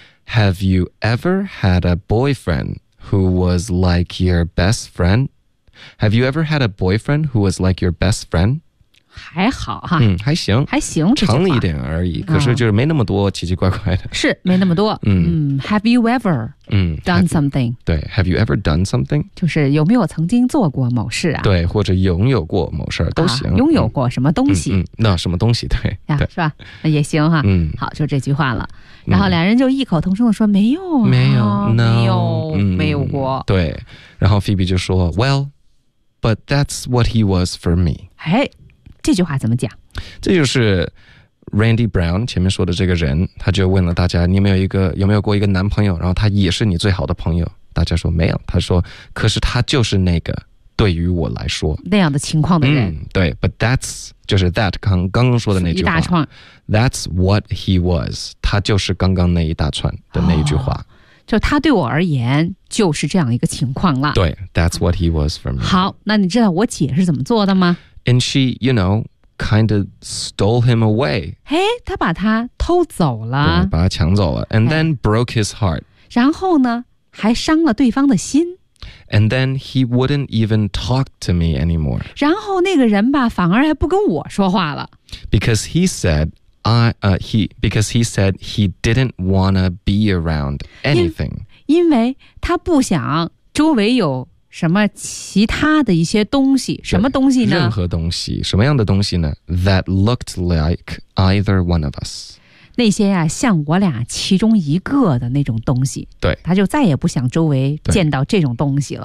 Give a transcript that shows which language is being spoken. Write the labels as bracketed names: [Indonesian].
[English] Have you ever had a boyfriend who was like your best friend? Have you ever had a boyfriend who was like your best friend? [Chinese] 还好哈，嗯，还行，还行，长了一点而已。可是就是没那么多奇奇怪怪的，是没那么多。 [English] Have you ever？ done something [Chinese] 对 [English] have you ever done something [Chinese] 就是有没有曾经做过某事啊对或者拥有过某事都行、啊、拥有过什么东西、那什么东西 对, 呀对是吧也行哈、好就这句话了然后两人就异口同声地说没有、没有、no, 没有、没有过对然后 Phoebe 就说 [English] Well but that's what he was for me [Chinese] 哎这句话怎么讲这就是Randy Brown 前面说的这个人他就问了大家你有没有一个有没有过一个男朋友然后他也是你最好的朋友大家说没有他说可是他就是那个对于我来说那样的情况的人、对 [English] but that's [Chinese] 就是 that 刚刚说的那句话一大串 [English] that's what he was [Chinese] 他就是刚刚那一大串的那一句话、就他对我而言就是这样一个情况了 [English] 对 that's what he was for me [Chinese] 好那你知道我姐是怎么做的吗 [English] and she you know kind of stole him away [Chinese] 嘿他把他偷走了对把他抢走了 [English] and then broke his heart [Chinese] 然后呢还伤了对方的心 [English] And then he wouldn't even talk to me anymore. [Chinese] 然后那个人吧，反而还不跟我说话了。 [English] Because he said, he didn't wanna be around anything. [Chinese] 因为他不想周围有什么其他的一些东西，什么东西呢？任何东西，什么样的东西呢 [English] ？That looked like either one of us. [Chinese] 那些啊，像我俩其中一个的那种东西，对，他就再也不想周围见到这种东西了，